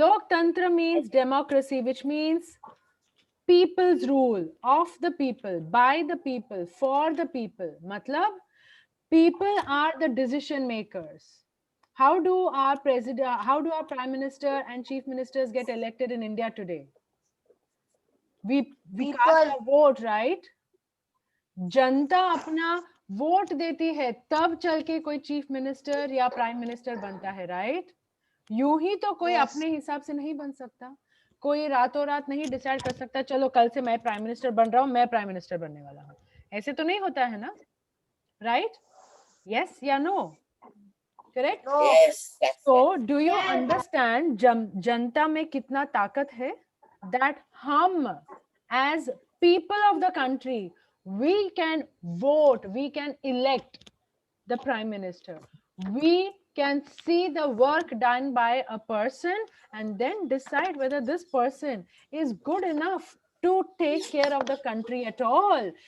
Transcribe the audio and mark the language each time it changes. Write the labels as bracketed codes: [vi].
[en] Loktantra means democracy, which means people's rule, of the people, by the people, for the people. Matlab, people are the decision makers. How do our president, how do our prime minister and chief ministers get elected in India today? We cast a vote, right? [hi] जनता अपना vote देती है तब चल के कोई chief minister या prime minister बनता है, राइट? यूं ही तो कोई अपने हिसाब से नहीं बन सकता. कोई रातों रात नहीं डिसाइड कर सकता चलो कल से मैं प्राइम मिनिस्टर बन रहा हूं, मैं प्राइम मिनिस्टर बनने वाला हूं. ऐसे तो नहीं होता है ना, राइट? [en] Yes या no? Correct? yes, So do you understand जनता में कितना ताकत है? That हम as people of the country, we can vote, we can elect the prime minister. We can see the work done by a person and then decide whether this person is good enough to take care of the country at all.